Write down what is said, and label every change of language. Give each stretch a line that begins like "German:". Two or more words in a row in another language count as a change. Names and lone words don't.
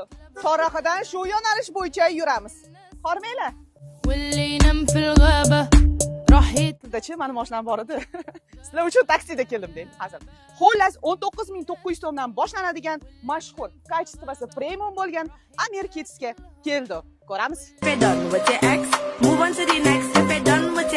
Uzbek: Soraqidan shu yo'nalish bo'yicha yuramiz. Hormanglar. Sizda-chi, mani mashinam bor edi. Sizlar uchun taksida keldim deydi hozir. Xullas 19900 so'mdan boshlanadigan mashhur, kачествоsi premium bo'lgan Amir Kidsga keldi. Ko'ramiz.
English: If you're done with your ex, move on to the next. If you're done